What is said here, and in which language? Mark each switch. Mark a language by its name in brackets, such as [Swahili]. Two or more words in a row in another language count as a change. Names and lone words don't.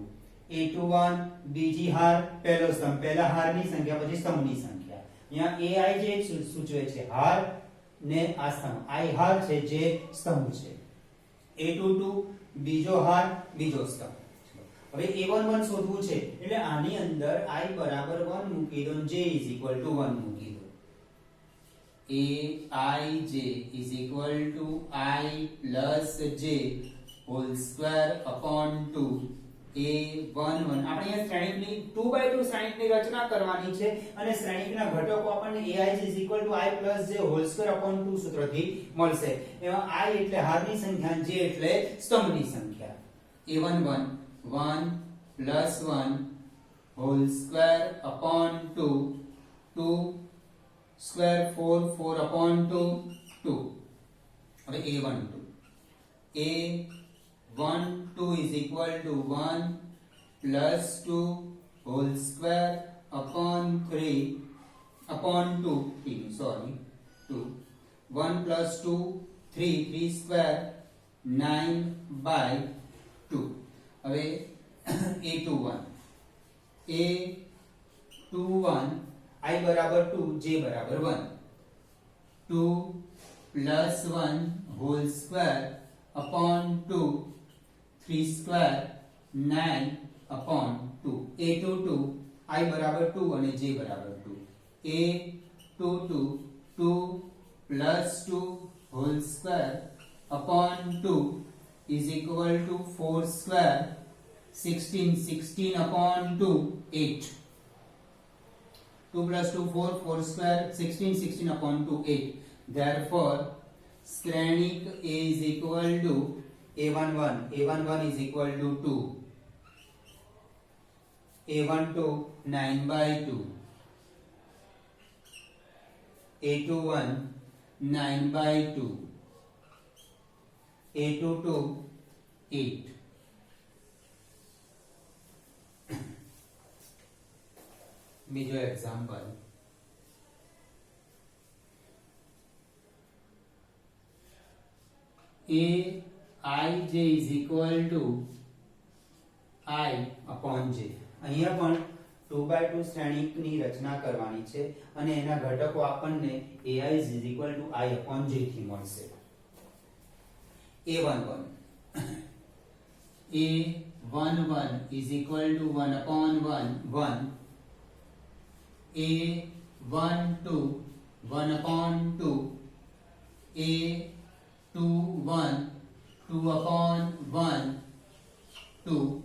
[Gujarati] A2 1 બીજી હાર પહેલો સ્તંભ, પહેલા હારની સંખ્યા પછી સ્તંભની સંખ્યા. અહીંયા Ai જે સૂચવે છે હાર ને આ સ્તંભ, I હાર છે જે સ્તંભ છે. A2 2 બીજો હાર બીજો સ્તંભ. હવે A1 1 શોધવું છે એટલે આની અંદર I બરાબર 1 મૂકી દો, [English] j is equal to 1 [Gujarati] મૂકી દો. [English] Aij is equal to I plus j whole square upon 2 A1 1. [Gujarati] આપણે અહીંયા શ્રેણિકની 2/2 શ્રેણિકની રચના કરવાની છે અને શ્રેણિકના ઘટકો આપણને [English] Aij is equal to I plus j whole square upon 2 [Gujarati] સૂત્રથી મળશે. એમાં I એટલે હારની સંખ્યા, j એટલે સ્તંભની સંખ્યા. [English] A1 1 1 plus 1 whole square upon 2 2 square 4 4 upon 2 2. હવે A1 2 A1 2 is equal to 1 plus 2 whole square upon 3 upon 2 2 1 plus 2 3 3 square 9 by 2. હવે A21 I બરાબર 2 j બરાબર 1 2 plus 1 whole square upon 2 3 square 9 upon 2. [Gujarati] A22 I બરાબર 2 અને j બરાબર 2. [English] A22 2 plus 2 whole square upon 2 is equal to 4 square 16 16 upon 2 8. 2 plus 2 4 4 square 16 16 upon 2 8. Therefore શ્રેણિક A is equal to A1 1 is equal to 2 A1 2 9/2 A21 9/2, A22 8. [Gujarati] બીજો એક્ઝામ્પલ, [English] Aij is equal to I upon j. [Gujarati] અહીંયા પણ 2/2 શ્રેણીકની રચના કરવાની છે અને એના ઘટકો આપણને [English] ai is equal to I upon j [Gujarati] થી મળશે. [English] A11 is equal to 1 upon 1. A12 1 upon 2. A21 2 upon 1 2.